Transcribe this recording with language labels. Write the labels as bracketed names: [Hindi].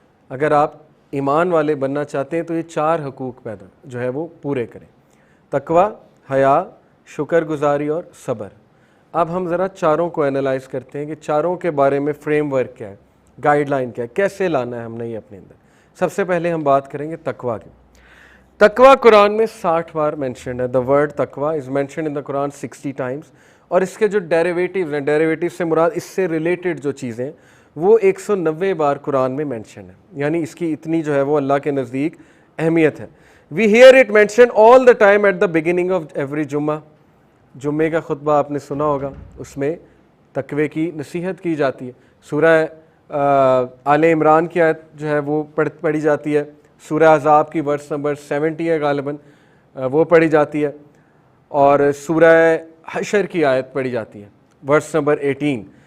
[Urdu] اگر آپ ایمان والے بننا چاہتے ہیں تو یہ 4 حقوق پیدا جو ہے وہ پورے کریں, تقوی, حیا, شکر گزاری اور صبر. اب ہم ذرا چاروں کو انالائز کرتے ہیں کہ چاروں کے بارے میں فریم ورک کیا ہے, گائیڈ لائن کیا ہے, کیسے لانا ہے ہم نے یہ اپنے اندر. سب سے پہلے ہم بات کریں گے تقوی کی. تقوی قرآن میں 60 بار مینشنڈ ہے. [English] The word تقوی is mentioned in the قرآن 60 times. [Urdu] اور اس کے جو ڈیریویٹیوز ہیں, ڈیریویٹیو سے مراد اس سے ریلیٹڈ جو چیزیں ہیں, وہ 190 بار قرآن میں مینشن ہے. یعنی اس کی اتنی جو ہے وہ اللہ کے نزدیک اہمیت ہے. [English] We hear it mention all the time at the beginning of every جمعہ. [Urdu] جمعے کا خطبہ آپ نے سنا ہوگا, اس میں تقوی کی نصیحت کی جاتی ہے. سورہ آل عمران کی آیت جو ہے وہ پڑھی جاتی ہے. سورہ احزاب کی ورس نمبر 70 ہے غالباً, وہ پڑھی جاتی ہے. اور سورہ حشر کی آیت پڑھی جاتی ہے ورس نمبر 18.